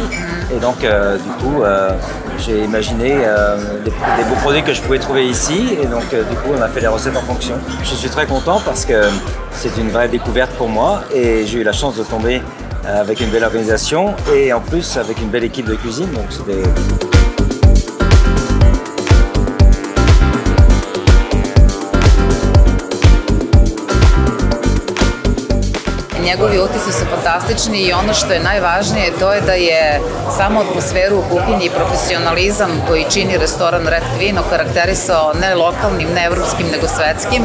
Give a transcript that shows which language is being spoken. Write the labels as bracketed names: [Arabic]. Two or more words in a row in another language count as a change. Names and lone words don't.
[French] Et donc, du coup, j'ai imaginé des beaux produits que je pouvais trouver ici. Et donc, du coup, on a fait les recettes en fonction. Je suis très content parce que c'est une vraie découverte pour moi. Et j'ai eu la chance de tomber avec une belle organisation et en plus avec une belle équipe de cuisine. Donc, c'était... [Serbian] Njegovi utisci su fantastični i ono što je najvažnije to je da je samo atmosferu, okupljanje i profesionalizam koji čini restoran Red Kvin okarakterisao ne lokalnim, ne evropskim, nego svetskim.